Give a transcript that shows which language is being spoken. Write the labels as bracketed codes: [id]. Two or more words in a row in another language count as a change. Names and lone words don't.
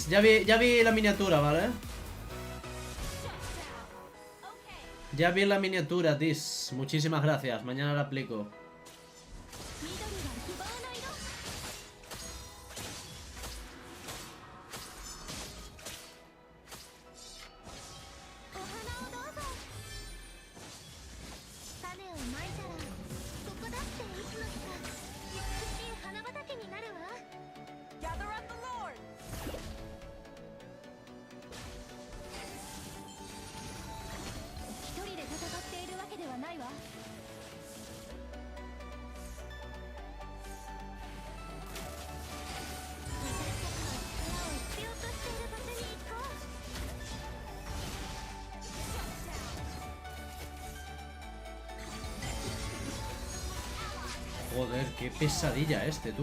[es] Ya vi la miniatura, ¿vale? Ya vi la miniatura, dis. Muchísimas gracias, mañana la aplico. [ja] 緑が希望の色。お花をどうぞ。種をまいたらここだっていつの日か美しい花畑になるわ。 [en] Gather up the Lord. [ja] 一人で戦っているわけではないわ。私たちの力を必要としている場所に行こう。 [es] Joder, qué pesadilla este, tú.